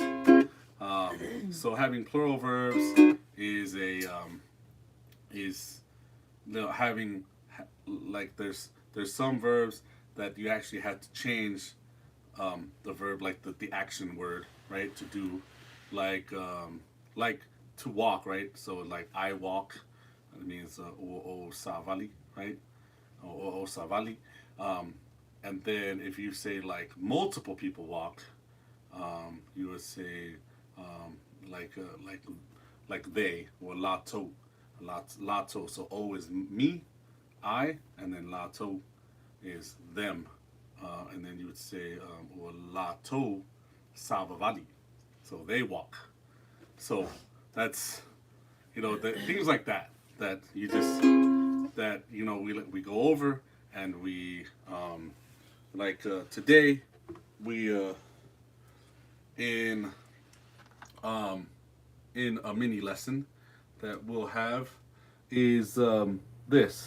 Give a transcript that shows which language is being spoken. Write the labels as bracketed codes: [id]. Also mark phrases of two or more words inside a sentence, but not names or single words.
[en] So having plural verbs is a is having like there's some verbs that you actually have to change the verb, like the action word, right, to do, like to walk, right. So like I walk, it means [sm] o savali, [en] right, [sm] o savali. [en] And then if you say like multiple people walk, you would say like they, or [sm] lato, lato. [en] So o is me, I, and then lato is them, and then you would say or [sm] lato savavali, [en] so they walk. So that's things like that that you just that we go over, and we today we in in a mini lesson that we'll have is this.